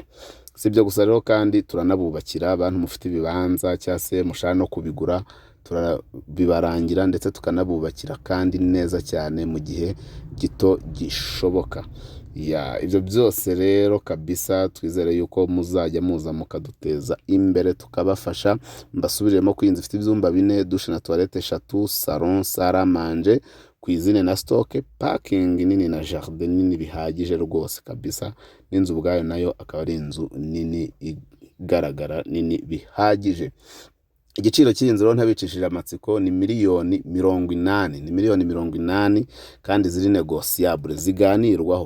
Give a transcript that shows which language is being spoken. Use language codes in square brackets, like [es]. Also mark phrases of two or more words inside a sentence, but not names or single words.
[rw] Si ibyo gusa rero, kandi turanabubakira abantu mufite ibibanza cyangwa se mushaka no kubigura, turabibarangira ndetse tukanabubakira kandi neza cyane mu gihe gito gishoboka. Ibyo byose rero kabisa, twizere yuko muzajya muza mukaduteza imbere tukabafasha. Mbasubiremo ko iyi nzu ifite ibyumba 4, douche na toilette 3, [fr] salon, salle à manger, cuisine [rw] na stock, parking nini na jardin nini bihagije rwose kabisa. N'inzu ubwayo nayo akaba ari inzu nini igaragara nini bihagije. Igiciro cy'inzu rero ntabicishije amatsiko ni miliyoni 80, kandi ziri negotiable, ziganirwaho.